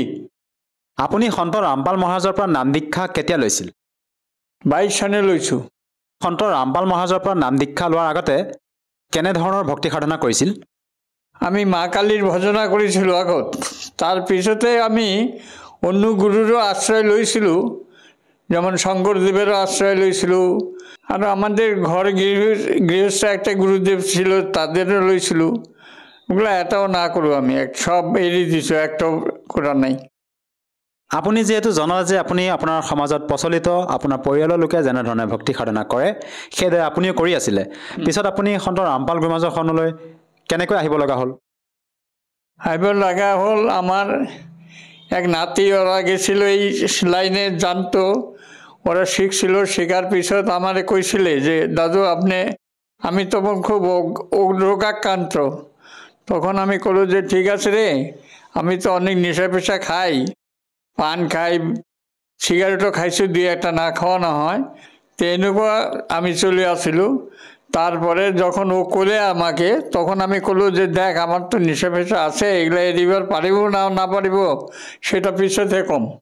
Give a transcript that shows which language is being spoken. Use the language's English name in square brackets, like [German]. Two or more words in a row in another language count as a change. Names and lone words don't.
[Assamese] আপুনি সন্ত ৰামপাল মহাৰাজৰ পৰা নাম দীক্ষা কেতিয়া লৈছিল? 22 চনে লৈছোঁ। সন্ত ৰামপাল মহাৰাজৰ পৰা নাম দীক্ষা লোৱাৰ আগতে কেনেধৰণৰ ভক্তি সাধনা কৰিছিল? আমি মা কালীৰ ভজনা কৰিছিলোঁ আগত। তাৰপিছতে আমি অনুগুৰুৰো আশ্ৰয় লৈছিলোঁ। [Bangla] যেমন শঙ্করদেবেরও আশ্রয় লইছিলোঁ আৰু আমাদের ঘর গৃহস্থ একটা গুরুদেব ছিল তাদেরও লইছিলোঁ ওগুলো [Assamese] এটাও না কৰোঁ আমি সব এৰি দিছোঁ একটাও কৰা নাই আপুনি যিহেতু জনালে যে আপুনি আপোনাৰ সমাজত প্ৰচলিত আপোনাৰ পৰিয়ালৰ লোকে যেনেধৰণে ভক্তি সাধনা কৰে সেইদৰে আপুনিও কৰি আছিলে পিছত আপুনি সন্ত ৰামপাল গুৰুমাজৰ শৰণলৈ কেনেকৈ আহিব লগা হ'ল আহিব লগা হ'ল আমাৰ এক নাতি [Bangla] ওরা গেছিল এই লাইনে জানতো ওরা শিখছিল শেখার পিছত আমারে কইছিলে যে দাদু আপনি আমি তখন খুব রোগাক্রান্ত তখন আমি কলো যে ঠিক আছে রে আমি তো অনেক নেশা পেশা খাই পান খাই সিগারেটও খাইছোঁ দুই একটা না খাওয়া না হয় তো এনেকুৱা আমি চলে আসিলোঁ তারপরে যখন ও কোলে আমাকে তখন আমি কলো যে দেখ আমার তো নেশা পেশা আছে এগুলো এড়িবার পারিব না পারিব সেটা পিছতে কম